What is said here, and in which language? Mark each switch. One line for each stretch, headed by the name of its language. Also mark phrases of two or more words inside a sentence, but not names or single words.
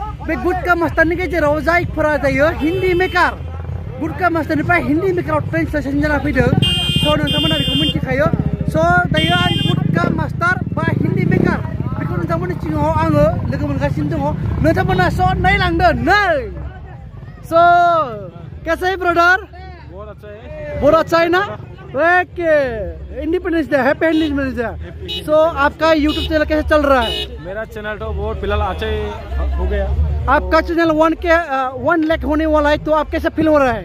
Bodo: बे गुटका मास्टारनि गेजेराव जायफोरा जायो हिन्दी मेकार गुटका मास्टारनिफ्राय हिन्दी मेकाराव ट्रेन्सलेसन जाना फैदों स' नोंथांमोना बेखौ मिन्थिखायो स' दायो आं गुटका मास्टार बा हिन्दी मेकार बेखौ नोंथांमोननि सिगाङाव आङो लोगो मोनगासिनो दङ नोंथांमोना स' नायलांदो नै स'
Hindi: कैसे है ब्रदर बहुत अच्छा है ना
English: okay independence day happy independence day so
Hindi: आपका यूट्यूब चैनल कैसे चल रहा है मेरा चैनल तो बहुत फिलहाल अच्छा हो गया आपका चैनल 1 लाख होने वाला है तो आप कैसे फील हो रहा है